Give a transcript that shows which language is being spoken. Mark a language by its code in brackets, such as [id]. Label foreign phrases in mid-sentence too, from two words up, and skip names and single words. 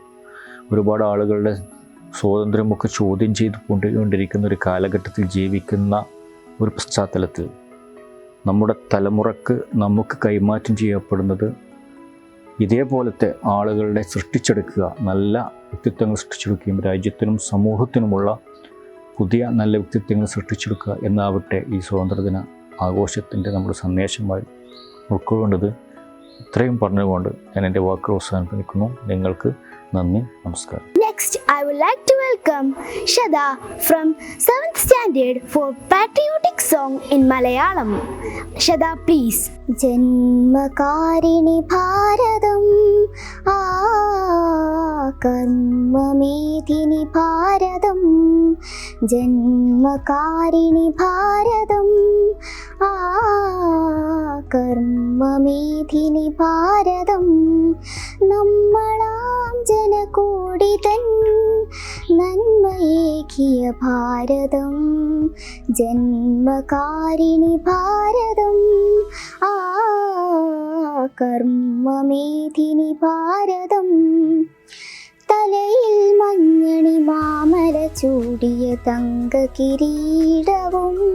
[ml] ഒരുപാട് ആളുകളുടെ സ്വാതന്ത്ര്യമൊക്കെ ചോദ്യം ചെയ്തുകൊണ്ടിരിക്കുന്ന ഒരു കാലഘട്ടത്തിൽ ജീവിക്കുന്ന ഒരു പശ്ചാത്തലത്തിൽ നമ്മുടെ തലമുറക്ക് നമുക്ക് കൈമാറ്റം ചെയ്യപ്പെടുന്നത് ഇതേപോലത്തെ ആളുകളുടെ സൃഷ്ടിച്ചെടുക്കുക, നല്ല വ്യക്തിത്വങ്ങൾ സൃഷ്ടിച്ചെടുക്കുകയും രാജ്യത്തിനും സമൂഹത്തിനുമുള്ള പുതിയ നല്ല വ്യക്തിത്വങ്ങൾ സൃഷ്ടിച്ചെടുക്കുക എന്നാവട്ടെ ഈ സ്വാതന്ത്ര്യദിന ആഘോഷത്തിൻ്റെ നമ്മുടെ സന്ദേശമായി ഉൾക്കൊള്ളേണ്ടത്. ഇത്രയും പറഞ്ഞുകൊണ്ട് ഞാൻ എൻ്റെ വാക്കുകൾ അവസാനിപ്പിക്കുന്നു. നിങ്ങൾക്ക് നന്ദി, നമസ്കാരം. [en] Next, I would like to welcome Shada from 7th standard for patriotic song in Malayalam. Shada, please. [ml] ജന്മകാരിണി ഭാരതം കർമ്മമേധിനി ഭാരതം ജന്മകാരിണി ഭാരതം കർമ്മമേധിനി ഭാരതം നമ്മളാം ജനകോടി തൻ നന്മയേകിയ ഭാരതം ജന്മകാരിണി ഭാരതം കർമ്മമേധിനി ഭാരതം തലയിൽ മഞ്ഞണി മാമല ചൂടിയ തങ്ക കിരീടവും